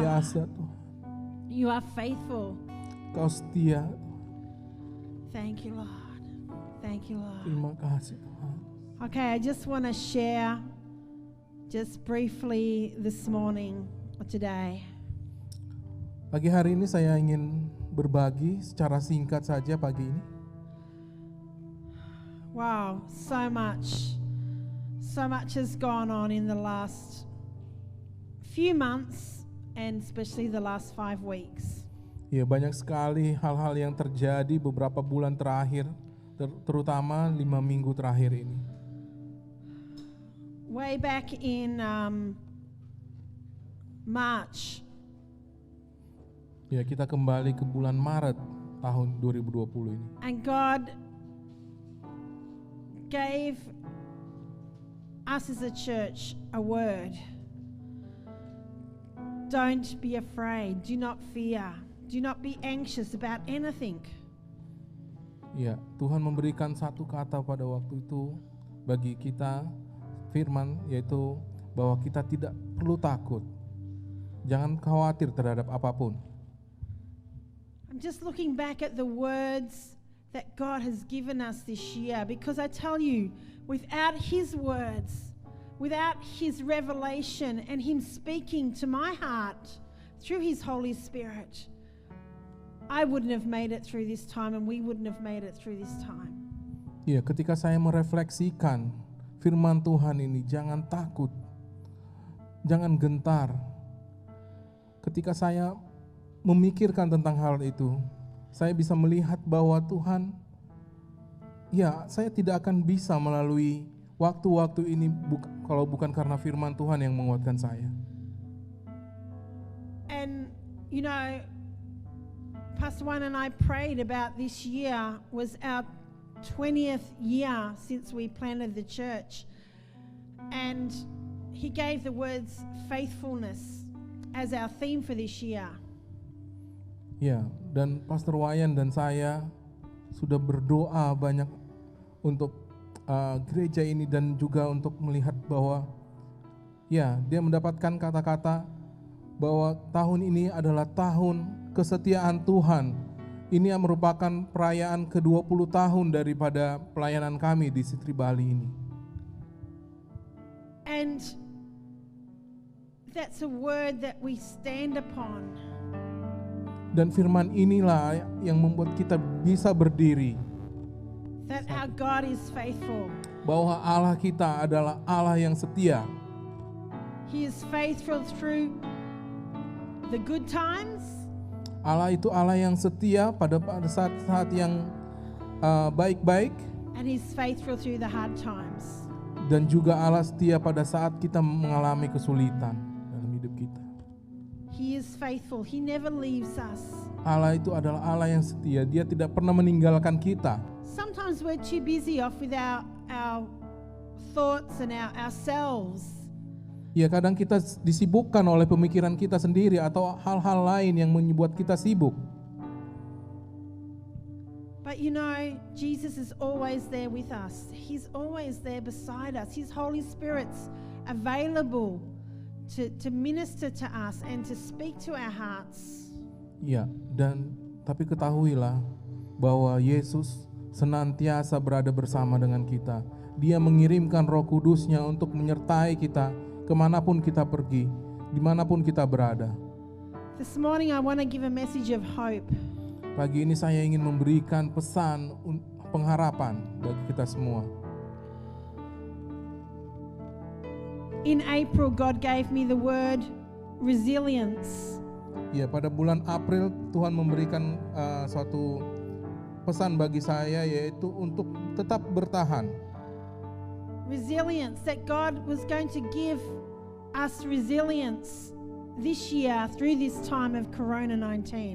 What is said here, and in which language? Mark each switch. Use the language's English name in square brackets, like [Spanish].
[Indonesian] biasa Tuhan. [English] You are faithful. [Indonesian] Engkau setia Tuhan. [English] Thank you, Lord. Thank you, Lord. [Indonesian] Terima kasih Tuhan. [English] Okay, I just want to share just briefly this morning or today. [Indonesian] Pagi hari ini saya ingin berbagi secara singkat saja pagi ini. [English] Wow, so much has gone on in the last few months and especially the last 5 weeks. [Indonesian] Ya, banyak sekali hal-hal yang terjadi beberapa bulan terakhir, terutama 5 minggu terakhir ini. [English] Way back in March, [Indonesian] Ya, kita kembali ke bulan Maret tahun 2020 ini. [English] and God gave us as a church a word. Don't be afraid, do not fear, do not be anxious about anything. [Indonesian] Ya, Tuhan memberikan satu kata pada waktu itu bagi kita, firman, yaitu bahwa kita tidak perlu takut. Jangan khawatir terhadap apapun. [English] I'm just looking back at the words that God has given us this year, because I tell you, without His words, without His revelation and Him speaking to my heart through His Holy Spirit, I wouldn't have made it through this time, and we wouldn't have made it through this time. [Indonesian] Ya, ketika saya merefleksikan firman Tuhan ini, jangan takut, jangan gentar. Ketika saya memikirkan tentang hal itu, saya bisa melihat bahwa Tuhan, ya, saya tidak akan bisa melalui waktu-waktu ini kalau bukan karena firman Tuhan yang menguatkan saya. [English] And you know, Pastor Juan and I prayed about this year was our 20th year since we planted the church, and he gave the words faithfulness as our theme for this year. [Indonesian] Ya, dan Pastor Wayan dan saya sudah berdoa banyak untuk gereja ini, dan juga untuk melihat bahwa ya, dia mendapatkan kata-kata bahwa tahun ini adalah tahun kesetiaan Tuhan. Ini yang merupakan perayaan ke-20 tahun daripada pelayanan kami di Sitri Bali ini. [English] And that's a word that we stand upon. [Indonesian] Dan firman inilah yang membuat kita bisa berdiri, [English] That our God is faithful. [Indonesian] bahwa Allah kita adalah Allah yang setia. [English] He is faithful through the good times, [Indonesian] Allah itu Allah yang setia pada saat-saat yang baik-baik, [English] and He's faithful through the hard times. [Indonesian] dan juga Allah setia pada saat kita mengalami kesulitan dalam hidup kita. [English] He is faithful. He never leaves us. [Indonesian] Allah itu adalah Allah yang setia. Dia tidak pernah meninggalkan kita. [English] Sometimes we're too busy off with our thoughts and ourselves. [Indonesian] Ya, kadang kita disibukkan oleh pemikiran kita sendiri atau hal-hal lain yang membuat kita sibuk. [English] But you know, Jesus is always there with us. He's always there beside us. His Holy Spirit's available to minister to us and to speak to our hearts. [Indonesian] Ya, dan tapi ketahuilah bahwa Yesus senantiasa berada bersama dengan kita. Dia mengirimkan Roh Kudus-Nya untuk menyertai kita kemanapun kita pergi, dimanapun kita berada. [English] This morning I want to give a message of hope. [Indonesian] Pagi ini saya ingin memberikan pesan pengharapan bagi kita semua. [English] In April, God gave me the word resilience. [Indonesian] Ya, pada bulan April Tuhan memberikan suatu pesan bagi saya, yaitu untuk tetap bertahan. [English] Resilience, that God was going to give us resilience this year through this time of COVID-19.